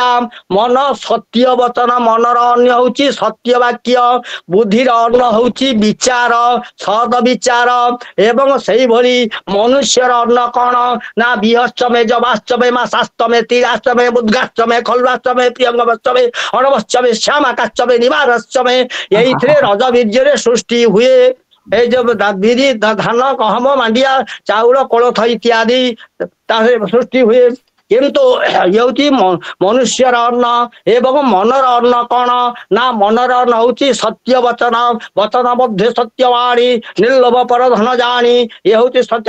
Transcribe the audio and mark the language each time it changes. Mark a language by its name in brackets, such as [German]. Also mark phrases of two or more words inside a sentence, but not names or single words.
[Odia] ମନ ସତ୍ୟ ବଚନ, ମନର ଅନ୍ୟ ହଉଛି ସତ୍ୟ ବାକ୍ୟ, ବୁଦ୍ଧିର ଅନ୍ନ ହଉଛି ବିଚାର, ସଦ ବିଚାର। ଏବଂ ସେଇଭଳି ମନୁଷ୍ୟର ଅନ୍ନ କଣ ନା [Sanskrit] ବିହଶ୍ଚମେ ଜବାଶ୍ଚମେ ମାସାଶ୍ଚମେ ତିରାଶ୍ଚମେ ବୁଦ୍ଗାଶ୍ଚମେ ଖଲ୍ବାଶ୍ଚମେ ପ୍ରିୟଙ୍ଗବଶ୍ଚମେ ଅଣବଶ୍ଚମେ ଶ୍ୟାମାକାଶ୍ଚମେ ନିବାରଶ୍ଚମେ। [Odia] ଏଇଥିରେ ରଜ ବୀର୍ଯ୍ୟରେ ସୃଷ୍ଟି ହୁଏ। এই যে বিରି ଧାନ ଗହମ ମାଣ୍ଡିଆ ଚାଉଳ କୋଳଥ ଇତ୍ୟାଦି ତାହେଲେ ସୃଷ୍ଟି ହୁଏ। କିନ୍ତୁ ହେଉଛି ମନୁଷ୍ୟର ଅନ୍ନ ଏବଂ ମନର ଅନ୍ନ କଣ ନା ମନର ଅନ୍ନ ହଉଛି ସତ୍ୟ ବଚନ, ବଚନ ମଧ୍ୟ ସତ୍ୟବାଣୀ ନିର୍ଲୋଭ ପର ଧନ ଜାଣି, ଏ ହଉଛି ସତ୍ୟ।